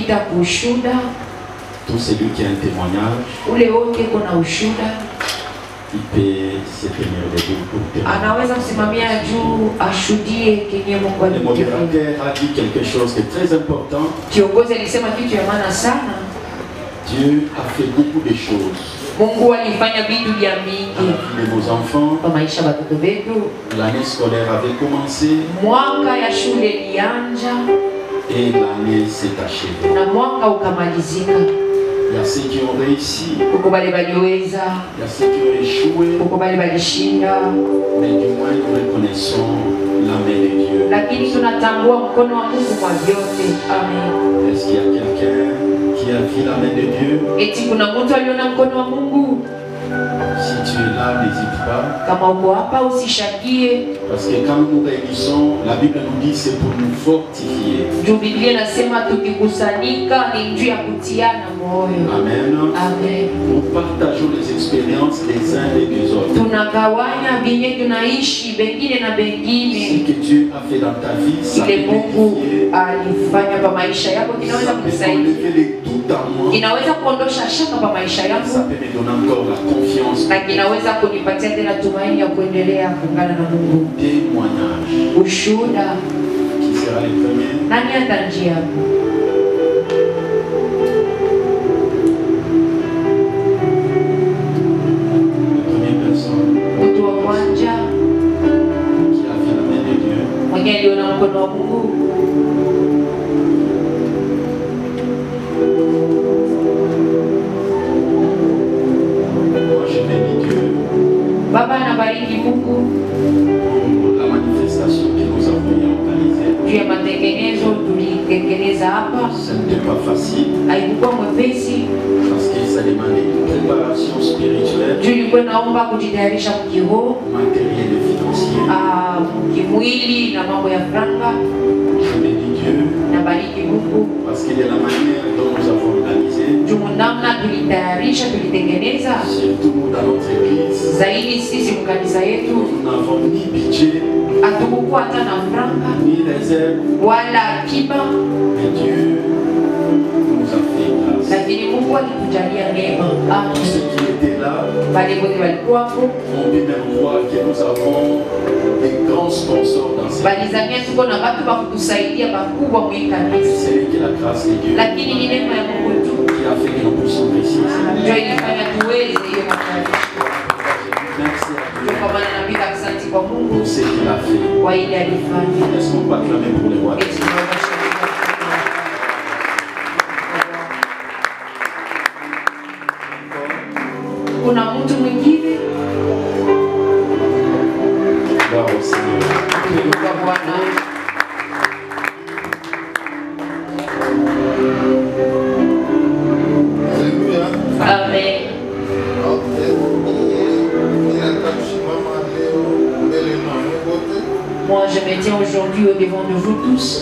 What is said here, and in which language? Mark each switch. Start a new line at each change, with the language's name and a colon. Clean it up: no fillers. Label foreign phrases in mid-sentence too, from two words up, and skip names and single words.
French: Tout celui qui a un témoignage, il peut se tenir debout pour témoigner. Le modérateur a dit quelque chose de très important. Dieu a fait beaucoup de choses.
Swahili: Mungu alifanya vitu vya mingi
French: de nos enfants.
Swahili: Kwa maisha watoto wetu.
French: L'année scolaire avait commencé.
Swahili: Mwaka ya shule ilianza.
French: Et l'année s'est achevée.
Swahili: Na mwaka ukamalizika.
French: Il y a ceux qui ont réussi.
Swahili: Kuko bale baliweza.
French: Il y a ceux qui ont échoué.
Swahili: Kuko bale balishinda.
French: Mais du moins nous reconnaissons la main de Dieu.
Swahili: Lakini tunatambua mkono wa Mungu kwa vyote. Amen.
French: Est-ce qu'il y a quelqu'un qui a vu la main de Dieu?
Swahili: Eti kuna mtu aliona mkono wa Mungu?
French: Si tu es là, n'hésite pas.
Swahili: Kama uko hapa usishakie.
French: Parce que quand nous réunissons, la Bible nous dit c'est pour nous fortifier.
Swahili: Juu Biblia inasema tukikusanyika ni njia ya kutiana moyo. Amen. Amen.
French: Nous partageons les expériences des uns et des autres.
Swahili: Tunagawanya vyenye tunaishi bengine na bengine.
French: Ce que Dieu a fait dans ta vie, ça peut
Swahili: Mungu alifanya kwa maisha yako kinaweza kukusaidia. Kinaweza kuondosha shaka kwa maisha yako.
French: Ça peut me donner encore la confiance.
Swahili: Na kinaweza kunipatia tena tumaini ya kuendelea kuungana na Mungu.
French: Témoignage.
Swahili: Ushuhuda.
French: Qui sera le premier?
Swahili: Nani atanjia hapo? Mtu wa kwanza mwenye aliona mkono wa Mungu. Baba anabariki Mungu
French: la manifestation que nous avons organisée.
Swahili: Juu ya matengenezo tulitengeneza hapa.
French: Ce n'était pas facile.
Swahili: Haikuwa mwepesi.
French: Parce que ça demandait une préparation spirituelle.
Swahili: Juu ilikuwa naomba kujitayarisha kiroho,
French: matériel et financier.
Swahili: Kimwili na mambo ya franga.
French: Je bénis Dieu.
Swahili: Nabariki Mungu.
French: Parce qu'il y a la manière dont nous avons organisé.
Swahili: Juu namna tulitayarisha tulitengeneza.
French: Surtout dans notre église.
Swahili: Zaidi sisi mkanisa yetu.
French: Nous n'avons ni budget.
Swahili: Hatukukuwa hata na franga.
French: Ni réserve.
Swahili: Wala akiba.
French: Mais Dieu nous a fait grâce.
Swahili: Lakini Mungu alitujalia neema.
French: Tous ceux qui étaient là.
Swahili: Wale wote walikuwa hapo.
French: On peut même voir que nous avons des grands sponsors dans cette église.
Swahili: Balizamia tuko na watu wa kutusaidia bakubwa mwi kanisa.
French: C'est que la grâce de Dieu.
Swahili: Lakini ni neema ya Mungu tu.
French: Qui a fait que nous puissions réussir.
Swahili: Ndio ilifanya tuweze hiyo matayarisho.
French: Merci à Dieu.
Swahili: Kwa maana napiga asante kwa Mungu
French: pour ce qu'il a fait.
Swahili: Kwa ile alifanya.
French: Laisse-nous pas clamer pour les rois.
Swahili: Kuna mtu mwingine?
French: Gloire au Seigneur.
Swahili: Kwa Bwana. Amen.
French: Moi, je me tiens aujourd'hui au devant de vous tous.